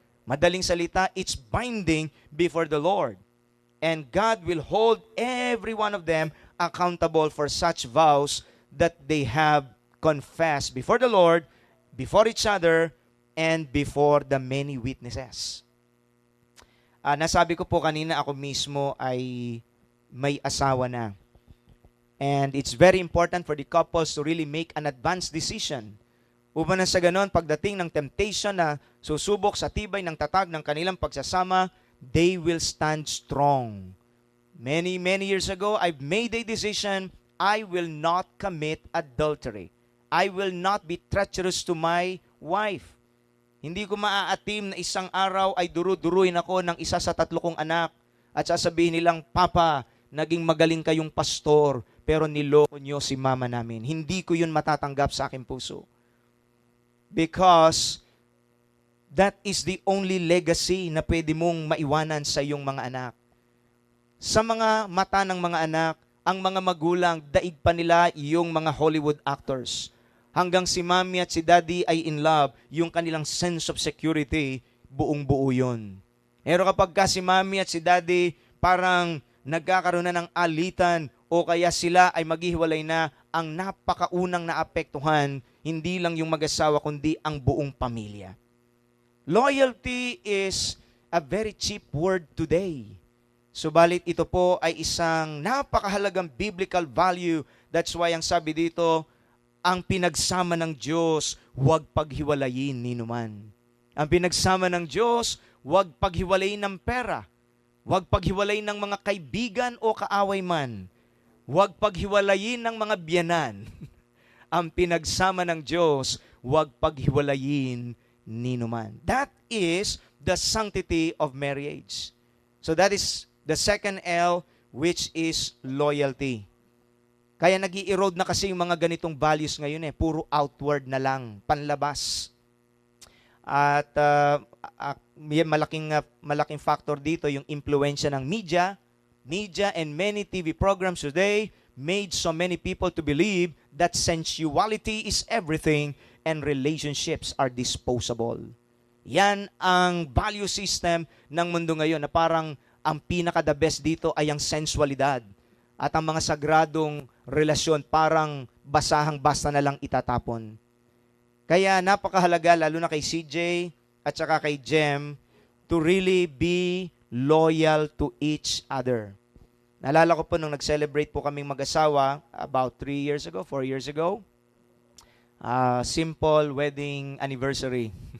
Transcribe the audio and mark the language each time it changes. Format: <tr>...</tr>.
<tl>Madaling salita,</tl> <en>it's binding before the Lord. And God will hold every one of them accountable for such vows that they have confessed before the Lord, before each other, and before the many witnesses.</en> <tl>Nasabi ko po kanina, ako mismo ay may asawa na.</tl> <en>And it's very important for the couples to really make an advanced decision.</en> <tl>Upang na sa ganon, pagdating ng temptation na susubok sa tibay ng tatag ng kanilang pagsasama,</tl> <en>they will stand strong. Many years ago, I've made a decision, I will not commit adultery. I will not be treacherous to my wife.</en> <tl>Hindi ko maaatim na isang araw ay duru-duruin ako ng isa sa 3 kong anak at sasabihin nilang, Papa, naging magaling kayong pastor, pero niloko nyo si mama namin. Hindi ko yun matatanggap sa aking puso.</tl> <en>Because that is the only legacy</en> <tl>na pwede mong maiwanan sa iyong mga anak. Sa mga mata ng mga anak, ang mga magulang, daig pa nila yung mga Hollywood actors. Hanggang si mommy at si daddy ay in love, yung kanilang sense of security, buong-buo yun. Pero kapag ka si mommy at si daddy parang nagkakaroon na ng alitan o kaya sila ay maghihiwalay na, ang napakaunang naapektuhan, hindi lang yung mag-asawa kundi ang buong pamilya.</tl> <en>Loyalty is a very cheap word today.</en> <tl>Subalit ito po ay isang napakahalagang biblical value. That's why ang sabi dito, ang pinagsama ng Diyos, huwag paghiwalayin ninuman. Ang pinagsama ng Diyos, huwag paghiwalayin ng pera. Huwag paghiwalayin ng mga kaibigan o kaaway man. Huwag paghiwalayin ng mga biyanan. Ang pinagsama ng Diyos, huwag paghiwalayin ninuman.</tl> <en>That is the sanctity of marriage. So that is the second L, which is loyalty.</en> <tl>Kaya nag-i-erode na kasi yung mga ganitong values ngayon puro outward na lang, panlabas. At malaking factor dito yung impluensya ng media</tl> <en>and many TV programs today made so many people to believe that sensuality is everything and relationships are disposable.</en> <tl>Yan ang value system ng mundo ngayon na parang ang pinaka-the best dito ay ang sensualidad. At ang mga sagradong relasyon parang basahang-basta na lang itatapon. Kaya napakahalaga, lalo na kay CJ at saka kay Jem,</tl> <en>to really be loyal to each other.</en> <tl>Naalala ko po nung nag-celebrate po kaming mag-asawa about 4 years ago, simple wedding anniversary.</tl>